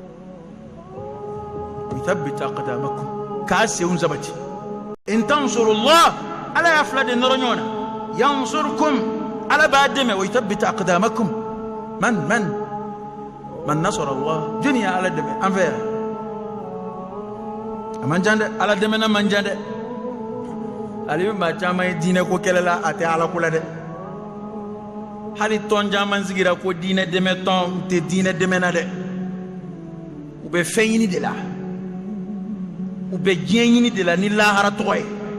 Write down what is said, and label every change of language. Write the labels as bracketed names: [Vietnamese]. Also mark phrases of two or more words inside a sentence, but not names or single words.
[Arabic] يثبت أقدامكم [Bambara] k'a senw sabati [Arabic] إن تنصروا الله [Bambara] ala y'a fila de nɔrɔ ɲɔgɔn na yansurukum ala b'a dɛmɛ [Arabic] ويثبت أقدامكم من نصر الله [Bambara] jɔnni ye ala dɛmɛ an fɛ yan a man jan dɛ ala dɛmɛ na man jan dɛ ale bɛ maa caman ye diinɛ ko kɛlɛ la a tɛ ala ko la dɛ hali tɔn caman sigira ko diinɛ dɛmɛ tɔn u tɛ diinɛ dɛmɛ na dɛ u bɛ fɛn ɲini de la u bɛ diɲɛ ɲini de la ni lahara tɔgɔ ye